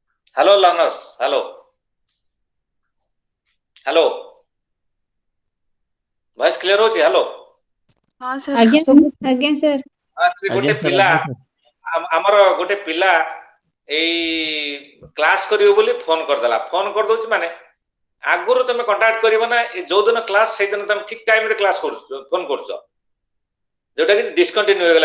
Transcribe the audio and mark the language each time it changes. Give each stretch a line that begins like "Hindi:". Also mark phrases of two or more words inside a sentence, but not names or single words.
English: Hello, learners. Hello. Hello. Voice clear होची? Hello.
Hindi: हाँ सर
Odia: ଆଜ୍ଞା ସବୁ ଆଜ୍ଞା ସାର୍ ସେ ଗୋଟେ ପିଲା ଆମର ଗୋଟେ ପିଲା ଏଇ କ୍ଲାସ କରିବ ବୋଲି ଫୋନ କରିଦେଲା। ଫୋନ କରିଦଉଛି ମାନେ ଆଗରୁ ତମେ କଣ୍ଟାକ୍ଟ କରିବ ନା ଯୋଉ ଦିନ କ୍ଲାସ ସେଇଦିନ ତମେ ଠିକ ଟାଇମରେ କ୍ଲାସ କରୁଛ ଫୋନ କରୁଛ, ଯୋଉଟା କି ଡିସକଣ୍ଟିନ୍ୟୁ ହେଇଗଲା।